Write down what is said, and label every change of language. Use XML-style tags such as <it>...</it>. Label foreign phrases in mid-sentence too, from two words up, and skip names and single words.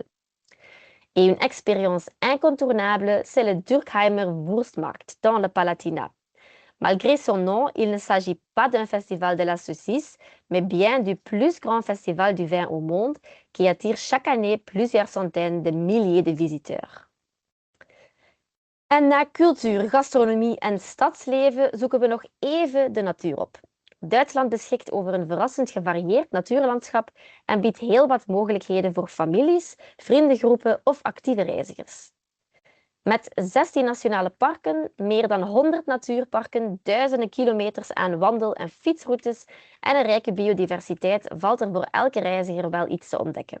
<fr>Et une expérience incontournable, c'est le Durkheimer Wurstmarkt dans le Palatinat. Malgré son nom, il ne s'agit pas d'un festival de la saucisse, mais bien du plus grand festival du vin au monde qui attire chaque année plusieurs centaines de milliers de visiteurs.</fr> <nl>En na cultuur, gastronomie en stadsleven zoeken we nog even de natuur op. Duitsland beschikt over een verrassend gevarieerd natuurlandschap en biedt heel wat mogelijkheden voor families, vriendengroepen of actieve reizigers. Met 16 nationale parken, meer dan 100 natuurparken, duizenden kilometers aan wandel- en fietsroutes en een rijke biodiversiteit valt er voor elke reiziger wel iets te ontdekken.</nl>